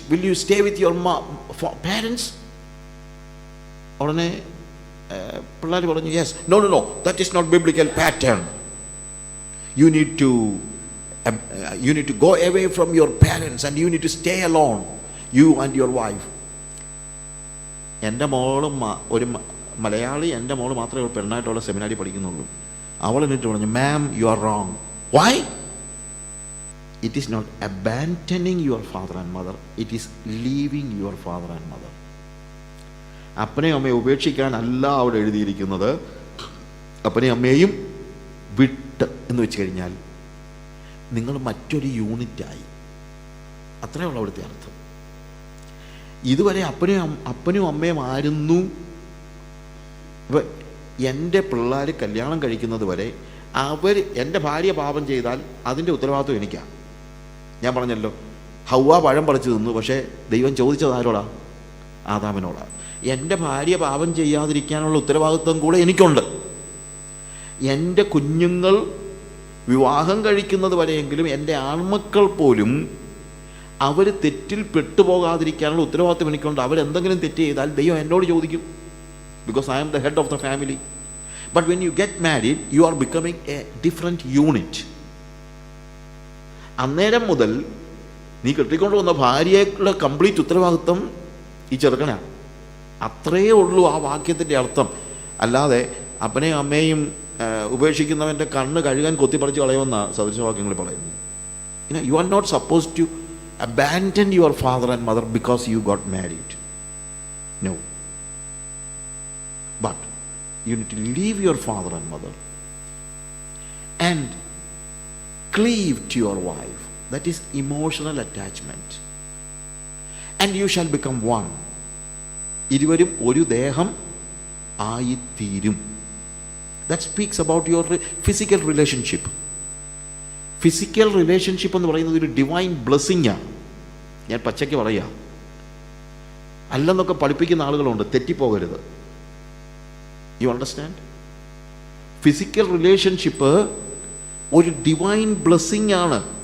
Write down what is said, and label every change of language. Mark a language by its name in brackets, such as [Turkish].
[English] Will you stay with your parents? [Malayalam] ഉടനെ പിള്ളേർ പറഞ്ഞു, [English] yes, no, that is not biblical pattern. You need to go away from your parents and you need to stay alone, you and your wife. [Malayalam] എൻ്റെ മോളും ഒരു മലയാളി, എൻ്റെ മോള് മാത്രമേ പെണ്ണായിട്ടുള്ള സെമിനാരി പഠിക്കുന്നുള്ളൂ. അവൾ എന്നിട്ട് പറഞ്ഞു, [English] Ma'am you are wrong. Why? It is not abandoning your father and mother, it is leaving your father and mother. [Malayalam] അപ്പനെയും അമ്മയെ ഉപേക്ഷിക്കാനല്ല അവിടെ എഴുതിയിരിക്കുന്നത്. അപ്പനെയും അമ്മയെയും വിട്ട് എന്ന് വെച്ച് കഴിഞ്ഞാൽ നിങ്ങൾ മറ്റൊരു യൂണിറ്റായി, അത്രയേ ഉള്ളൂ അവിടുത്തെ അർത്ഥം. ഇതുവരെ അപ്പനും അമ്മയും ആയിരുന്നു. ഇപ്പം എൻ്റെ പിള്ളേർ കല്യാണം കഴിക്കുന്നത് വരെ എൻ്റെ ഭാര്യ പാപം ചെയ്താൽ അതിൻ്റെ ഉത്തരവാദിത്വം എനിക്കാണ്. ഞാൻ പറഞ്ഞല്ലോ, ഹൗവ പഴം പറിച്ചു തിന്നു, പക്ഷേ ദൈവം ചോദിച്ചത് ആരോടാ? ആദാമിനോടാ. എൻ്റെ ഭാര്യ പാപം ചെയ്യാതിരിക്കാനുള്ള ഉത്തരവാദിത്വം കൂടെ എനിക്കുണ്ട്. എൻ്റെ കുഞ്ഞുങ്ങൾ വിവാഹം കഴിക്കുന്നത് വരെയെങ്കിലും എൻ്റെ ആൺമക്കൾ പോലും അവർ തെറ്റിൽ പെട്ടുപോകാതിരിക്കാനുള്ള ഉത്തരവാദിത്വം എനിക്കുണ്ട്. അവരെന്തെങ്കിലും തെറ്റ് ചെയ്താൽ ദൈവം എന്നോട് ചോദിക്കും, [English] because I am the head of the family. But when you get married, you are becoming a different unit. [Malayalam] അന്നേരം മുതൽ നീ കെട്ടിക്കൊണ്ട് വന്ന ഭാര്യയുടെ കംപ്ലീറ്റ് ഉത്തരവാദിത്വം ഈ ചെറുക്കനാണ്. അത്രയേ ഉള്ളൂ ആ വാക്യത്തിൻ്റെ അർത്ഥം. അല്ലാതെ അപ്പനെയും അമ്മയും ഉപേക്ഷിക്കുന്നവൻ്റെ കണ്ണ് കഴുകാൻ കൊത്തിപ്പറിച്ച് കളയുമെന്ന സദൃശവാക്യങ്ങൾ പറയുന്നു. [English] You are not supposed to abandon your father and mother because you got married. No. But you need to leave your father and mother and cleave to your wife. That is emotional attachment. And you shall become one. [Malayalam] ഇരുവരും ഒരു ദേഹം ആയിത്തീരും. [English] That speaks about your physical relationship. [Malayalam] Physical relationship എന്ന് പറയുന്നത് ഒരു divine ബ്ലെസ്സിങ്ങാണ്. ഞാൻ പച്ചയ്ക്ക് പറയാം, അല്ലെന്നൊക്കെ പഠിപ്പിക്കുന്ന ആളുകളുണ്ട്, തെറ്റിപ്പോകരുത്. [English] You understand? [Malayalam] ഫിസിക്കൽ റിലേഷൻഷിപ്പ് ഒരു ഡിവൈൻ ബ്ലെസ്സിങ് ആണ്.